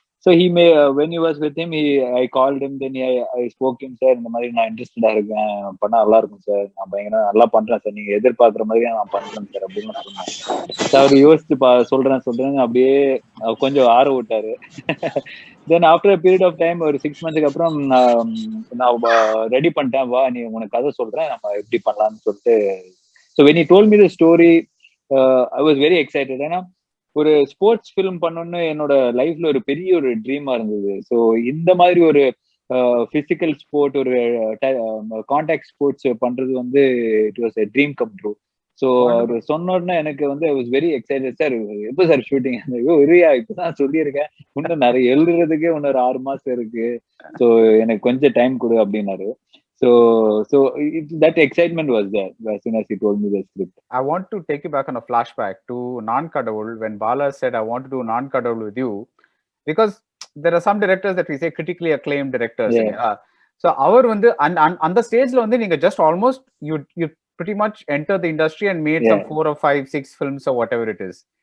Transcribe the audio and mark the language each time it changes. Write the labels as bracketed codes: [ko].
[en] So he may when he was with him, I called him, then I spoke to him, [ta] sir இந்த மாதிரி நான் இன்ட்ரெஸ்டடா இருக்கேன், பண்ணா நல்லா இருக்கும் சார், நான் பயங்கர நல்லா பண்றேன் சார், நீங்க எதிர்பார்க்குற மாதிரியே நான் பண்றேன் சார் அப்படின்னு சொன்னேன். அவர் யோசிச்சு சொல்றேன் அப்படியே கொஞ்சம் ஆற விட்டாரு. [en] then after period of time [ta] ஒரு 6 மந்த்ஸ்க்கு அப்புறம் நான் ரெடி பண்ணிட்டேன், வா நீ உனக்கு கதை சொல்றேன் நம்ம எப்படி பண்ணலாம்னு சொல்லிட்டு. [en] So when he told me the story, I was very excited. [ta] ஏன்னா ஒரு ஸ்போர்ட்ஸ் ஃபிலிம் பண்ணணும்னு என்னோட லைஃப்ல ஒரு பெரிய ஒரு ட்ரீமா இருந்தது. ஸோ இந்த மாதிரி ஒரு பிசிக்கல் ஸ்போர்ட், ஒரு கான்டாக்ட் ஸ்போர்ட்ஸ் பண்றது வந்து [en] It was a dream come true. [ta] So அவர் சொன்ன உடனே எனக்கு வந்து [en] I was very excited. [ta] Sir எப்போ சார் ஷூட்டிங்? இல்லையா இப்பதான் சொல்லியிருக்கேன், இன்னும் நிறைய எழுதுறதுக்கே இன்னொரு 6 மாசம் இருக்கு, ஸோ எனக்கு கொஞ்சம் டைம் கொடு அப்படின்னாரு. [en] So that excitement was there as soon as he told me the script. I want to take you back on a flashback to Naan Kadavul when Bala said I want to do Naan Kadavul with you, because there are some directors that we say critically acclaimed directors. Yeah. So our [ta] வந்து அந்த ஸ்டேஜ்ல வந்து நீங்க [en] just almost you pretty much entered the industry and made some 4 or 5, 6 films or whatever it is.